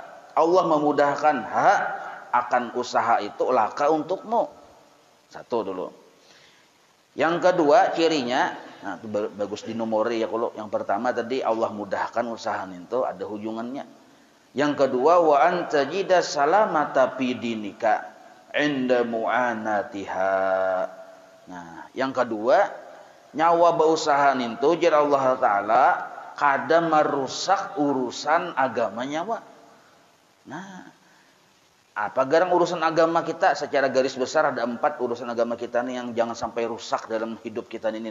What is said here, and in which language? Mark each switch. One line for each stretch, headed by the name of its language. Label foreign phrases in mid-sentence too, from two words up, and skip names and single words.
Banjar: Allah memudahkan akan usaha itu laka untukmu. Satu dulu. Yang kedua cirinya, nah itu bagus dinomori ya kalau yang pertama tadi Allah mudahkan usaha itu ada hubungannya. Yang kedua
Arabic: وأن تجد سلامة في دينك عند معاناتها.
Banjar: Nah, yang kedua nyawa berusaha itu jar Allah taala kada merusak urusan agama nyawa. Nah, apa garang urusan agama kita secara garis besar ada 4 urusan agama kita nih yang jangan sampai rusak dalam hidup kita ini.